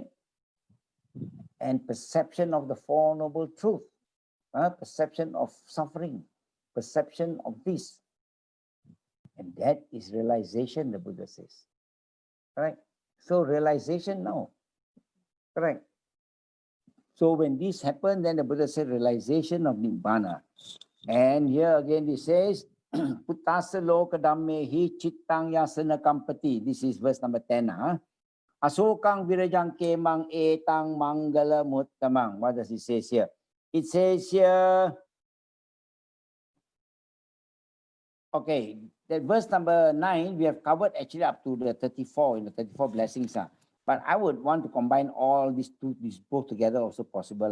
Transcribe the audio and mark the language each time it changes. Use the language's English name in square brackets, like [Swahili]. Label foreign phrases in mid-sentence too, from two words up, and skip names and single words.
[English] And perception of the Four Noble Truths, perception of suffering, perception of this. And that is realization, the Buddha says. Correct? So realization now. Correct? So when this happened, then the Buddha said realization of Nibbana. And here again it says, [Pali] Puttasa loka dhammehi chittang yasana kampati. [English] This is verse number 10. [Pali] Asokang virajang kemang etang mangala muttamang. [English] What does it say here? It says here, okay, that verse number 9, we have covered actually up to the 34, in the 34 blessings. But I would want to combine all these both together also possible.